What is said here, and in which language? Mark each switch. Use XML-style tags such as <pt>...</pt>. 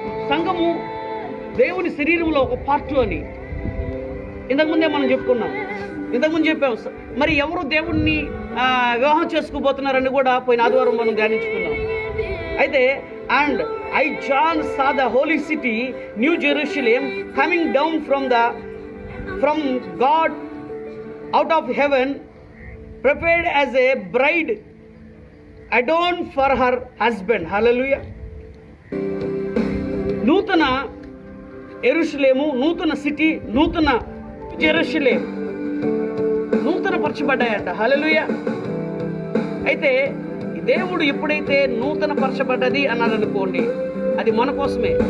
<te>సంఘము దేవుని శరీరంలో ఒక పార్ట్ అని ఇంతకుముందే మనం చెప్పుకున్నాం. ఇంతకుముందు చెప్పాము. మరి ఎవరు దేవుణ్ణి వివాహం చేసుకోబోతున్నారని కూడా పోయిన ఆదివారం మనం ధ్యానించుకున్నాం. అయితే</te> <en>And John saw the holy city, New Jerusalem, coming down from God out of heaven, prepared as a bride adorned for her husband. Hallelujah.</en> <te>నూతన యెరూషలేము, నూతన సిటీ, నూతన జెరూషలేం నూతన పరచబడ్డాయంట. హల్లెలూయా. అయితే దేవుడు ఎప్పుడైతే నూతన పరచబడ్డది అన్నాడు అనుకోండి, అది మన కోసమే.</te>